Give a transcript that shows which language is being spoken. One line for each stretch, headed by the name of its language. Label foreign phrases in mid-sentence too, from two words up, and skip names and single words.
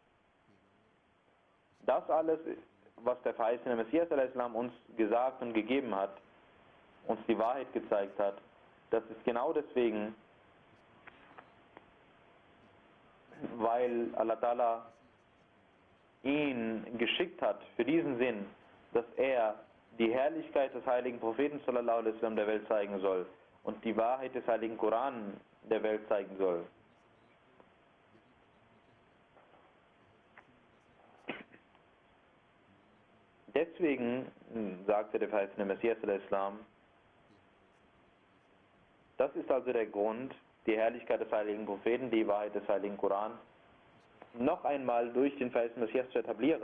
German: Das alles, was der verheißene Messias al-Islam uns gesagt und gegeben hat, uns die Wahrheit gezeigt hat, das ist genau deswegen, weil
Arabic: Allah Ta'ala
German: ihn geschickt hat für diesen Sinn, dass er die Herrlichkeit des heiligen Propheten
Arabic: sallallahu alaihi wasallam
German: der Welt zeigen soll und die Wahrheit des heiligen Koran der Welt zeigen soll. Deswegen sagte der verheißene Messias al-Islam, das ist also der Grund, die Herrlichkeit des heiligen Propheten, die Wahrheit des heiligen Koran, noch einmal durch den verheißenen Messias zu etablieren.